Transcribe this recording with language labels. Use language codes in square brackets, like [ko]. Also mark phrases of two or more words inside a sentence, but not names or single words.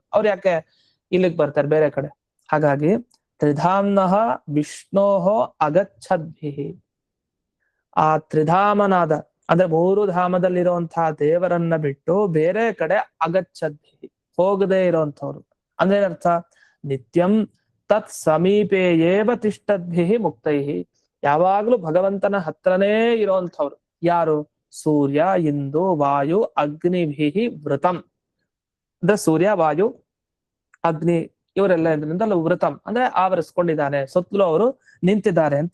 [kn] ಅವ್ರು ಯಾಕೆ ಇಲ್ಲಿಗೆ ಬರ್ತಾರೆ ಬೇರೆ ಕಡೆ? ಹಾಗಾಗಿ [sa] ತ್ರಿಧಾಮ್ನಃ ವಿಷ್ಣೋಹೋ ಅಗಚ್ಛದ್ಭಿಹಿ. [kn] ಆ ತ್ರಿಧಾಮನಾದ ಅಂದ್ರೆ 3 ಧಾಮದಲ್ಲಿರುವಂತಹ ದೇವರನ್ನ ಬಿಟ್ಟು ಬೇರೆ ಕಡೆ ಅಗಚ್ಚದ್ಭಿ, ಹೋಗದೆ ಇರುವಂತವ್ರು. ಅಂದ್ರೆ ಅರ್ಥ [sa] ನಿತ್ಯಂ ತತ್ ಸಮೀಪೇ ಏವ ತಿಷ್ಟದ್ಭಿ ಮುಕ್ತೈಹಿ, [kn] ಯಾವಾಗ್ಲೂ ಭಗವಂತನ ಹತ್ರನೇ ಇರುವಂತವ್ರು. ಯಾರು? [sa] ಸೂರ್ಯ, ಇಂದು, ವಾಯು, ಅಗ್ನಿಭಿ ವೃತಂ. [kn] ಅಂದ್ರೆ ಸೂರ್ಯ, ವಾಯು, ಅಗ್ನಿ ಇವರೆಲ್ಲ ಇದರಿಂದ ವೃತಂ ಅಂದ್ರೆ ಆವರಿಸ್ಕೊಂಡಿದ್ದಾನೆ, ಸುತ್ತಲೂ ಅವರು ನಿಂತಿದ್ದಾರೆ ಅಂತ.